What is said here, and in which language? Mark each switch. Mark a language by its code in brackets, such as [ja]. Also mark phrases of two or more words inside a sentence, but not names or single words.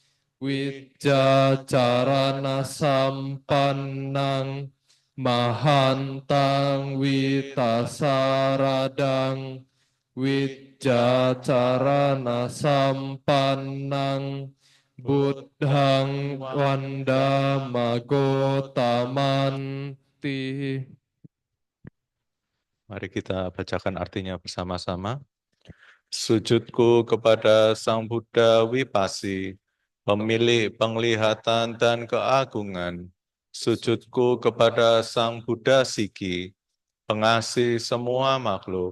[pi] wijacarana sampannang mahantang witasaradang wijacarana sampannang buddhang wandamagotamanti. [id] Mari kita bacakan artinya bersama-sama. Sujudku kepada Sang Buddha Wipassi, pemilik penglihatan dan keagungan. Sujudku kepada Sang Buddha Siki, pengasih semua makhluk.